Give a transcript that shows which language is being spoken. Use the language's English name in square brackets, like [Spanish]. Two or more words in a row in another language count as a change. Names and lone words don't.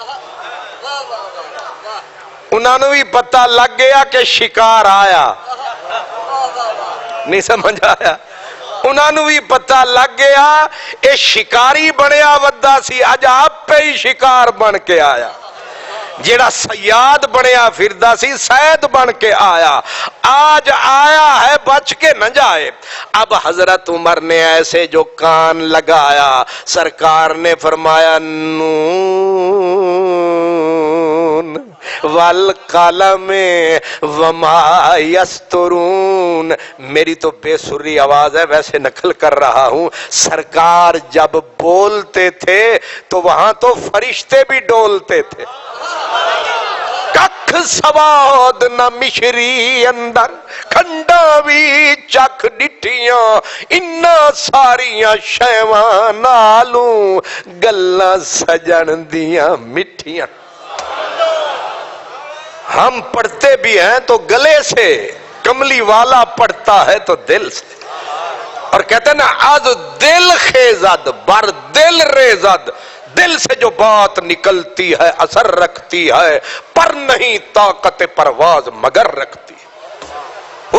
[Urdu] انہوں نے بھی پتہ لگ گیا کہ شکار آیا، نہیں سمجھ آیا؟ [Punjabi] انہوں نے بھی پتہ لگ گیا اے شکاری بنیا ودا سی، اج آپ پہ ہی شکار بن کے آیا۔ جیڑا سیاد بنیا پھردا سی، [Urdu] سید بن کے آیا، آج آیا ہے بچ کے نہ جائے۔ اب حضرت عمر نے ایسے جو کان لگایا، سرکار نے فرمایا [Arabic] نون والقلم وما یسطرون۔ [Urdu] میری تو بے سری آواز ہے، ویسے نقل کر رہا ہوں۔ سرکار جب بولتے تھے تو وہاں تو فرشتے بھی ڈولتے تھے۔ [Punjabi] ککھ سواد نہ مشری اندر، کھنڈا بھی چکھ ڈٹیاں، انہاں ساریاں شیواں نالوں گلاں سجن دیاں مٹھیاں۔ [Urdu] ہم پڑھتے بھی ہیں تو گلے سے، کملی والا پڑھتا ہے تو دل سے، اور کہتے ہیں نا [Persian] از دل خیزد بر دل ریزد، [Urdu] دل سے جو بات نکلتی ہے اثر رکھتی ہے، پر نہیں طاقت پرواز مگر رکھتی ہے۔